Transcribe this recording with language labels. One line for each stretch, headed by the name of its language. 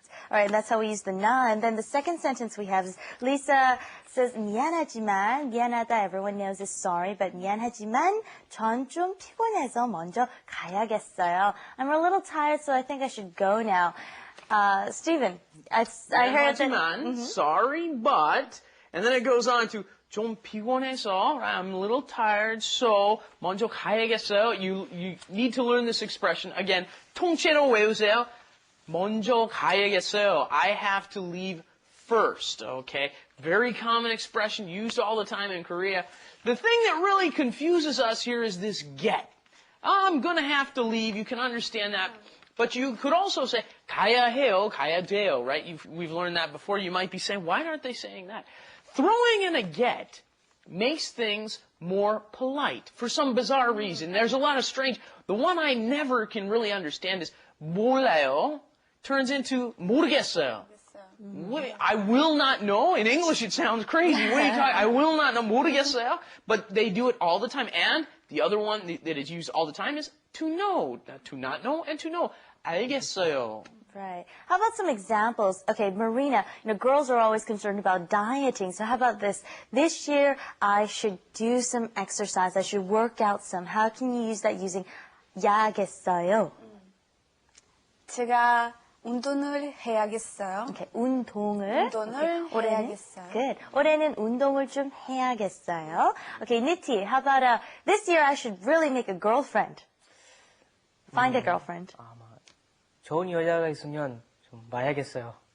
English: All right, and that's how we use the na. And then the second sentence we have is Lisa says, 미안하지만, 미안하다, everyone knows is sorry, but
Korean: 미안하지만 전 좀 피곤해서 먼저 가야겠어요.
English: I'm a little tired, so I think I should go now. Stephen, I heard that... Sorry, but, and then it goes on to
Korean: 좀 피곤해서,
English: I'm a little tired, so
Korean: 먼저 가야겠어요.
English: You need to learn this expression. Again,
Korean: 통째로 외우세요. 먼저 가야겠어요.
English: I have to leave first, okay? Very common expression used all the time in Korea. The thing that really confuses us here is this get. I'm going to have to leave. You can understand that. But you could also say
Korean: 가야 해요, 가야 돼요,
English: right? We've learned that before. You might be saying, why aren't they saying that? Throwing in a get makes things more polite for some bizarre reason. There's a lot of strange. The one I never can really understand is
Korean: 몰라요
English: turns into
Korean: 모르겠어요.
English: I will not know. In English, it sounds crazy. What are you talking? I will not know.
Korean: 모르겠어요.
English: But they do it all the time. And the other one that is used all the time is to know. To not know and to know.
Korean: 알겠어요.
English: Right. How about some examples? Okay, Marina, you know, girls are always concerned about dieting. So how about this? This year, I should do some exercise. I should work out some. How can you use that using 야겠어요?
Korean: 제가 운동을 해야겠어요.
English: Okay,
Korean: 운동을 해야겠어요.
English: Good.
Korean: 올해는 운동을 좀 해야겠어요.
English: Okay, Niti, how about this year I should really make a girlfriend. Find a girlfriend.
Korean: 좋은 여자가 있으면 좀 봐야겠어요.